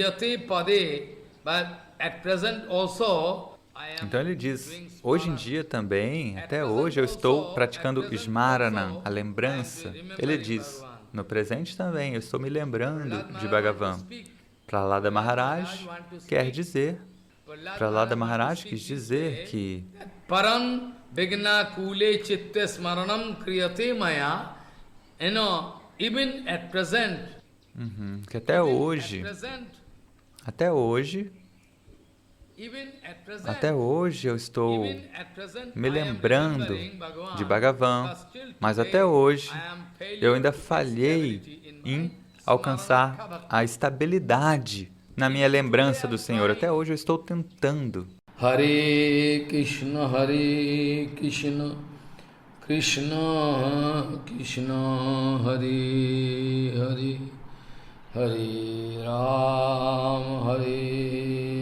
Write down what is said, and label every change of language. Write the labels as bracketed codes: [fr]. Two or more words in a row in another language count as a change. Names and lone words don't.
[pt] Então ele diz, hoje em dia também, até hoje eu estou praticando Smaranam, a lembrança. Ele diz, no presente também eu estou me lembrando de Bhagavan. Prahlada Maharaj quer dizer, Prahlada Maharaj quis dizer que [sa] Param Vigna Kule Chitte Smaranam Kriyate Maya, [en] even at present, [pt] que até hoje eu estou me lembrando de Bhagavan, mas até hoje eu ainda falhei em alcançar a estabilidade na minha lembrança do Senhor. Até hoje eu estou tentando. [sa] Hare Krishna, Krishna Krishna, Hare Hare, Hare Ram, Hare